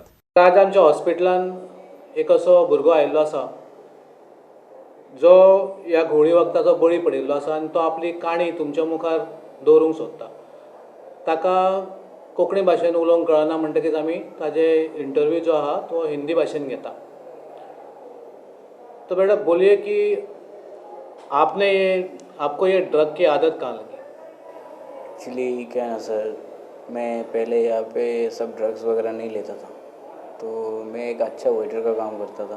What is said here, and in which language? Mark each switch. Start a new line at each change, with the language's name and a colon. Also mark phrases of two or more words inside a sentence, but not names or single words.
Konkani: आज आमच्या हॉस्पिटलान एक असो भुरगो आयिल्लो आसा जो ह्या घोळी वखदाचो बळी पडिल्लो आसा आनी तो आपली काणी तुमच्या मुखार दवरूंक सोदता. ताका कोंकणी भाशेन उलोवंक कळना म्हणटकीच आमी ताजे इंटरव्यू जो आहा तो हिंदी भाशेन घेता.
Hindi: तो बेटा बोलिए कि आपको ये ड्रग की आदत कहाँ लगी? एक्चुअली क्या है ना सर, मैं पहले यहाँ पे सब ड्रग्स वगैरह नहीं लेता था, तो मैं एक अच्छा वेटर का काम करता था.